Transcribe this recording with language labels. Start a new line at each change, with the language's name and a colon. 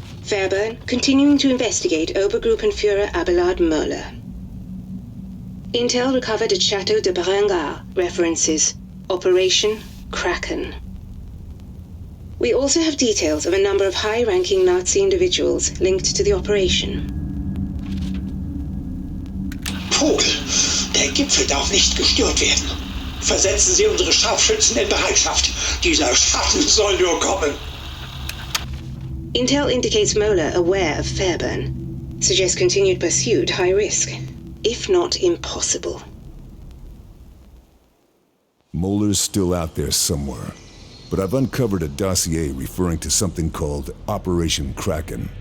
English: Fairburn continuing to investigate Obergruppenführer Abelard Möller. Intel recovered at Chateau de Berengar references Operation Kraken. We also have details of a number of high-ranking Nazi individuals linked to the operation.
German: Vogel, der Gipfel darf nicht gestört werden. Versetzen Sie unsere Scharfschützen in Bereitschaft. Dieser Schatten soll nur kommen.
English: Intel indicates Möller aware of Fairburn. Suggests continued pursuit high risk, if not impossible. Muller's still out there somewhere, but I've uncovered a dossier referring to something called Operation Kraken.